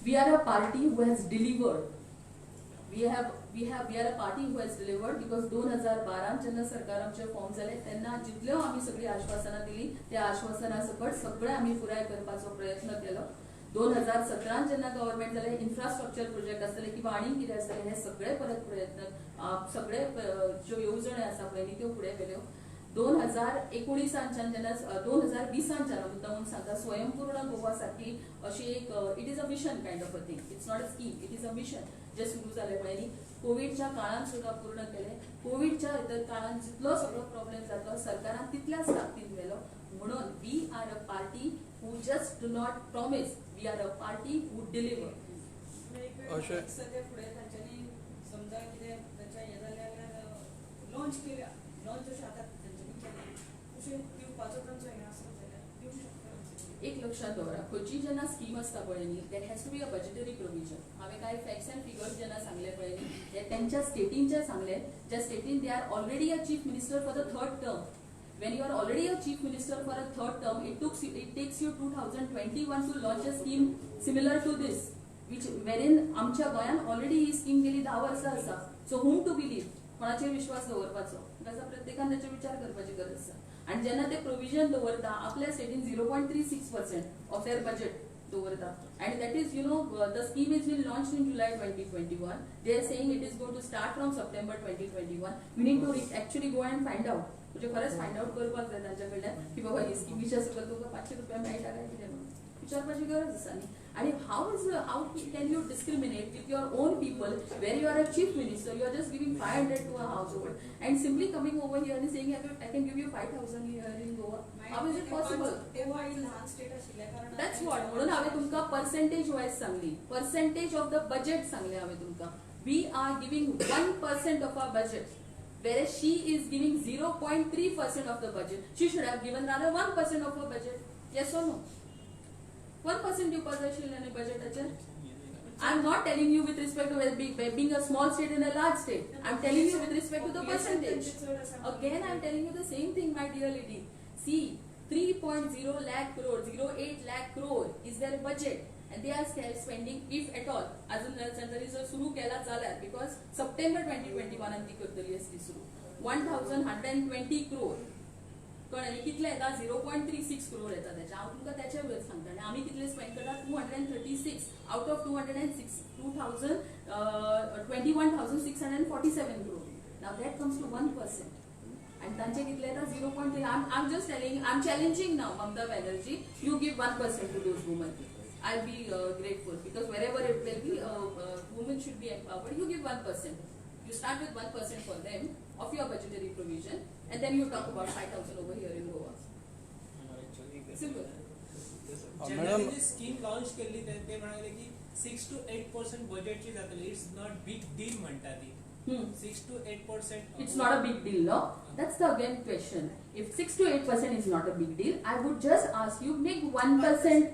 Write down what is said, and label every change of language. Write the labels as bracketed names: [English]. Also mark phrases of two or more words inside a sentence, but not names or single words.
[English] We are a party who has delivered. We are a party who has delivered because [Konkani] 2012 जेन्ना सरकार आमचे फॉर्म जाले तेन्ना जितल्यो आमी सगळी आश्वासनां दिली त्या आश्वासनां सकट सगळे आमी पुराय करपाचो प्रयत्न केलो. 2017 जेन्ना गव्हर्नमेंट जाले [English] infrastructure project [Konkani] आसतले किंवा आनी कितें आसतले हे सगळे परत प्रयत्न सगळे ज्यो येवजण्यो आसा पळय न्ही त्यो फुडें केल्यो. 2019 जेन्ना 2020 मुद्दामून सांगता स्वयंपूर्ण गोवा सारखी अशी एक [English] it is a mission kind of a thing, it's not a scheme, it is a mission [Konkani] जे सुरू जाले पळय न्ही कोविडच्या काळात सुद्धा पूर्ण केले. कोविडच्या काळात जितलो सगळो प्रॉब्लेम जातलो सरकारान तितल्याच ताकदीन व्हेलो. [English] म्हणून we are a party who just do not promise, we are a party who deliver. [Konkani] अशें सध्या फुडें तांच्यांनी समजा कितें तेंच्या हें जालें जाल्यार लॉन्च केल्या लॉन्च जशें आतां तेंच्यांनी केलें तशें दिवपाचो तांचो हें आसत जाल्यार दिवंक शकता. एक लक्षात दवरा खंयची जेन्ना स्कीम आसता पळय न्ही [English] that has to be a budgetary provision. [Konkani] हांवें कांय [English] facts and figures [Konkani] जेन्ना सांगले पळय न्ही ते तेंच्या स्टेटींचे सांगले ज्या स्टेटीन [English] they are already a chief minister for the third term. When you are already a chief minister for a third term, it takes you 2021 to launch a scheme similar to this, wherein [Konkani] आमच्या गोंयान ऑलरेडी ही स्कीम गेली 10 वर्सां आसा. [English] सो whom to believe? [Konkani] कोणाचेर विश्वास दवरपाचो? ताका प्रत्येकान ताचेर विचार करपाची गरज आसा. आनी जेन्ना ते प्रोविजन दवरता आपल्या स्टेटीन 0.36% [English] of their budget [Konkani] दवरता. [English] And that is, the scheme is been launched in July 2021. They are saying it is going to start from September 2021. We need to actually go and find out. [Konkani] म्हणजे खरंच [English] find out [Konkani] करपाक जाय तांच्या कडल्यान की बाबा ही स्कीमीच्या सकल तुका 500 रुपया मेळटा काय कितें म्हणून विचारपाची गरज आसा न्ही. [English] आणि How can you discriminate with your own people where you are a chief minister you are just giving 500 to a house hold and simply coming over here आणि saying I can give you 5000 here in Goa. How is it possible? [Konkani] तेव्हा ही लहान स्टेट आशिल्ल्या कारणान [English] That's what. [Konkani] म्हणून हांवें तुमकां [English] percentage wise [Konkani] सांगली. [English] percentage of the budget [Konkani] सांगले हांवें तुमकां. [English] We are giving 1% of our budget. Whereas she is giving 0.3% of the budget. She should have given rather 1% of her budget. Yes or no? [Konkani] 1% दिवपाक जाय आशिल्लें न्ही बजेटाचेर. [English] I'm not telling you with respect to being a small state and a large state. I'm telling you with respect to the percentage. Again, I'm telling you the same thing, my dear lady. See, 3.0 lakh crore, 0.8 lakh crore is their budget. And they are spending, if at all, [Konkani] अजून जरी जर सुरू केला जाल्यार because September 2021 आणि ती करतली असली सुरू 1120 crore. कळ्ळें कितले येता 0.36 crore येता त्याच्या. हांव तुमकां त्याच्या वेळेस सांगता आनी आमी कितले स्पेंड करता 236 [English] out of [Konkani] 21,647 crore. [English] Now that comes to 1%. And [Konkani] तांचे कितले येता [English] 0.3. I'm just telling, I'm challenging now Mamata Banerjee, you give 1% to those women. I'll be grateful because wherever it will be, women should be empowered. You give 1%. You start with 1% for them of your budgetary provision, and then you talk about 5,000 over here in Goa. Simple. [Konkani] जनरली जी स्कीम लॉन्च केली ते म्हणाले की 6 to 8% बजेटची जातली. [English] It's not big deal म्हणटा ती. 6 to 8%. It's not a big deal, no? That's the again question. If 6 to 8% is not a big deal, I would just ask you make 1%.